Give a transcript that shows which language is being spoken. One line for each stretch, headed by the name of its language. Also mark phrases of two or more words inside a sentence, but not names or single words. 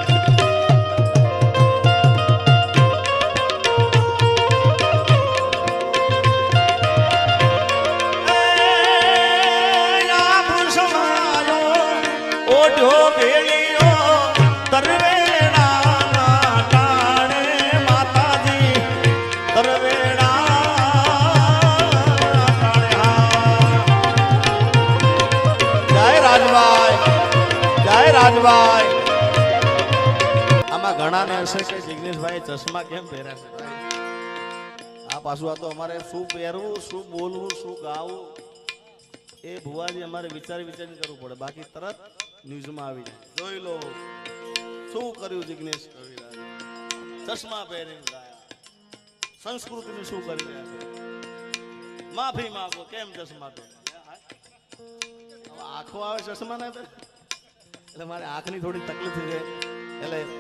Gujarati: ઓઢો ભેલિયો તરવેડા ટાણે માતા જી તરવેડા जय राजभाई રાજભાઈ આમાં ઘણા ને હશે કે જિગ્નેશભાઈ ચશ્મા કેમ પહેર્યા છે આ પાછું આ તો અમારે શું પહેરવું શું બોલવું શું ગાવું એ ભુવાજી અમારે વિચારીને કરવું પડે બાકી તરત ન્યૂઝમાં આવી જાય જોઈ લો શું કર્યું જિગ્નેશ કવિરાજ ચશ્મા પહેરીને ગાયા સંસ્કૃતિનું શું કરી રહ્યા છે માફી માંગો કેમ ચશ્મા પહેર્યા આંખો આવે ચશ્મા ના પહેરે એટલે મારે આંખની થોડી તકલીફ છે એટલે